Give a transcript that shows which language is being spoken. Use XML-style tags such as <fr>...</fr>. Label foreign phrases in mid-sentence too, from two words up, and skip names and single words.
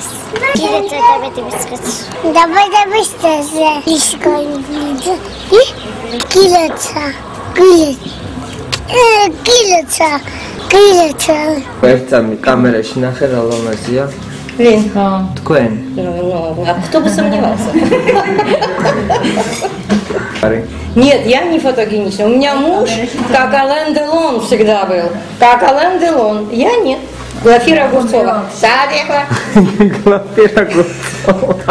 <ka>გილოცავ დაბადების დღეს. დაბადების დღეს. Lusiko გილოცავ. ერთამი კამერაში ნახე რა ლამაზია.</ka> <ru>Ленка.</ru> <ka>თქვენ.</ka> <ru>А кто бы сомневался? Ари. Нет, я не фотогенична. У меня муж как Ален Делон всегда был. Как Ален Делон. Я нет. Глафира Огурцова. Садикла. Глафира Огурцова.</ru>